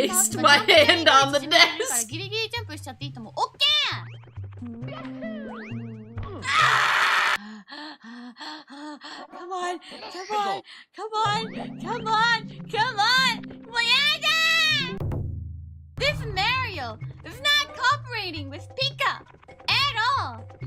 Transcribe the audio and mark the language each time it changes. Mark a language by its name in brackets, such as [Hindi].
[English] Placed my hand on the desk. [Japanese] ギリギリジャンプしちゃっていいと思う。オッケー。 [English] Come on, come on, come on, come on, come on. [Japanese] もうやだー。 [English] This Mario is not cooperating with Pika at all.